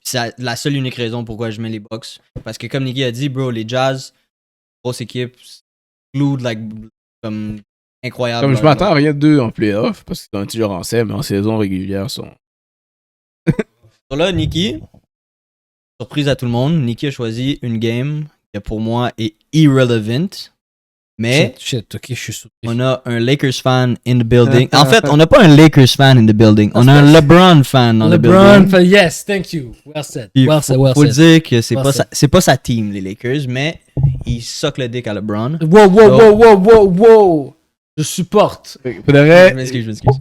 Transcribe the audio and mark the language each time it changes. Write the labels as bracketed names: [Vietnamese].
[French] C'est la seule unique raison pourquoi je mets les Bucks. Parce que comme Nicky a dit, bro, les Jazz, grosse équipe, glued, comme incroyable. Comme je m'attends à rien d'eux en playoff, parce qu'ils sont toujours en scène, mais en saison régulière, sont. Donc là, Nicky, surprise à tout le monde, Nicky a choisi une game qui pour moi est irrelevant. Mais Shit, ok, je suis surpris. on a un [English] Lakers fan in the building. [French] En fait, on n'a pas un [English] Lakers fan in the building. [French] On a un LeBron fan dans le building. [English] LeBron, yes, thank you. Well said. Well said. [French] Faut dire que c'est pas sa team, les Lakers, mais il socle le dick à LeBron. Wow. Je supporte. Pour de vrai, Je m'excuse.